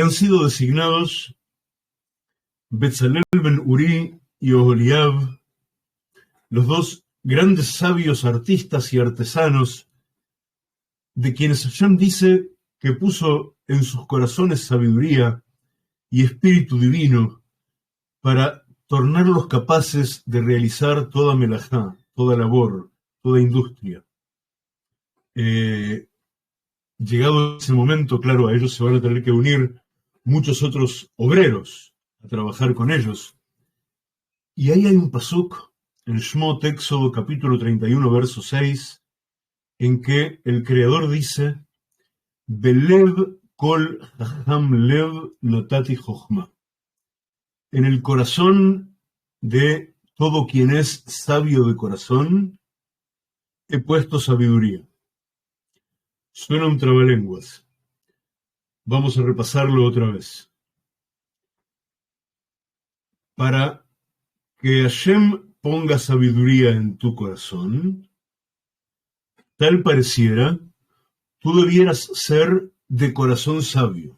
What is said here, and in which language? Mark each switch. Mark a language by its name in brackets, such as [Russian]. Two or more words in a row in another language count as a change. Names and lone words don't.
[Spanish] han sido designados Betzalel ben Uri y Oholiab, los 2 grandes sabios artistas y artesanos, de quienes Hashem dice que puso en sus corazones sabiduría y espíritu divino para tornarlos capaces de realizar toda melajá, toda labor, toda industria. llegado ese momento, claro, a ellos se van a tener que unir muchos otros obreros a trabajar con ellos. Y ahí hay un pasuk en Shmot, Éxodo, capítulo 31, verso 6, en que el Creador dice, [Hebrew] Belev kol hacham lev natati chochma. [Spanish] En el corazón de todo quien es sabio de corazón, he puesto sabiduría. Suena un trabalenguas. Vamos a repasarlo otra vez. Para que Hashem ponga sabiduría en tu corazón, tal pareciera, tú debieras ser de corazón sabio.